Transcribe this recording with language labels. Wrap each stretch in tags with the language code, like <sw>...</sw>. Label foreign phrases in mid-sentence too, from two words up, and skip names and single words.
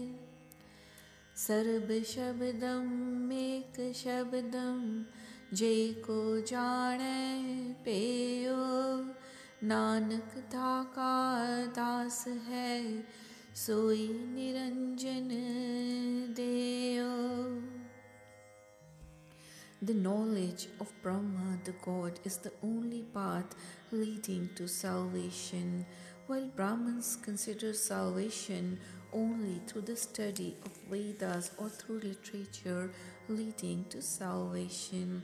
<pa>ਸਰਵ ਸ਼ਬਦੰ ਏਕ ਸ਼ਬਦੰ, ਜੇ ਕੋ ਜਾਣੇ ਪੇਯੋ। ਨਾਨਕ ਤਾਕਾ ਦਾਸ ਹੈ, ਸੋਈ ਨਿਰੰਜਨ ਦੇਯੋ।</pa> <en>The knowledge of Brahma, the God, is the only path leading to salvation. While Brahmins consider salvation only through the study of Vedas or through literature leading to salvation.</en>